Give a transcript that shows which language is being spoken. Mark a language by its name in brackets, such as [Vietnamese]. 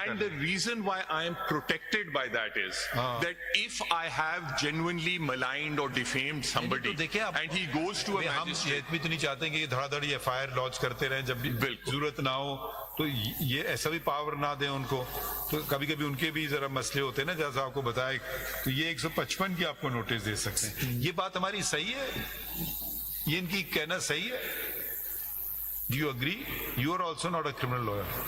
[English] And the reason why I am protected by that is that if I have genuinely maligned or defamed somebody and he goes to a [Hindi] हम [English] magistrate. [Hindi] ये भी तो नहीं चाहते कि धड़ाधड़ी FIR launch करते रहें जब भी जरूरत ना हो तो ये ऐसा भी पावर ना दें उनको. तो कभी कभी उनके भी जरा मसले होते हैं ना जैसा आपको बताया तो ये 155 की आपको नोटिस दे सकते हैं. ये बात हमारी सही है ये इनकी कहना सही है. [English] Do you agree? You are also not a criminal lawyer.